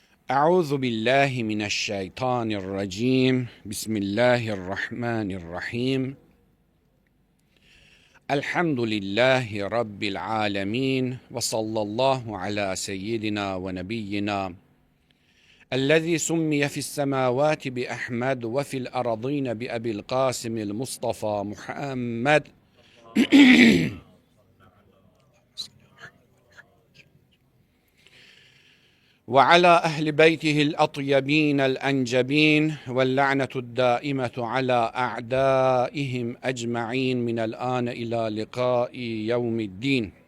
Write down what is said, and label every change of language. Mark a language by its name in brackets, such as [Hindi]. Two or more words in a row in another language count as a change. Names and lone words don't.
[Arabic] أعوذ بالله من الشيطان الرجيم. Bismillahirrahmanirrahim. الحمد لله رب العالمين وصلى الله على سيدنا ونبينا الذي سمي في السماوات بأحمد وفي الأرضين بأبي القاسم المصطفى محمد. وعلى أهل بيته الأطيبين الأنجبين واللعنة الدائمة على أعدائهم أجمعين من الآن إلى لقاء يوم الدين.